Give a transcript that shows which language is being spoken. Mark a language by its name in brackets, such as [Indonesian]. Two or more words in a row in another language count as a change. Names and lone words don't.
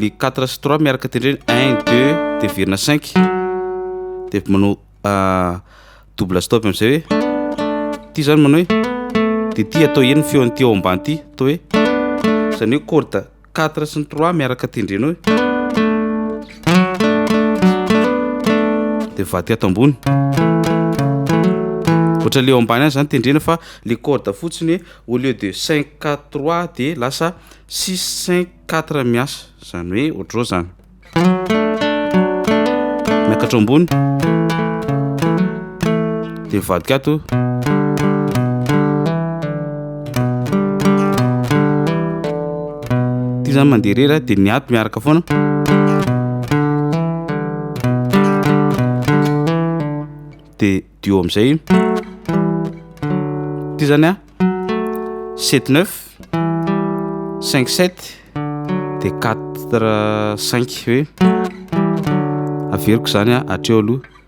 [Malagasy] le 4 sy 3 miaraka tendreny 1 2 de verina 5 de manao double stop am'izay hoe ty zany manao hoe de ty atao eny feony ty ao ambany ty atao hoe zany hoe corde 4 sy 3 miaraka tendrena hoe de vady ato ambony ohatra le ao ambany any zany tendrena fa le corde fotsiny [French] au lieu de [Malagasy] 5 4 3 de lasa 6 5 4 miasa zany hoe ohatr'izao zany miakatra ambony de vadika ato ty zany mandeha rera de ny ato miaraka foana de dio am'izay ty zany 7 9 5 7 de 4 5 hoe averiko zany atreo aloha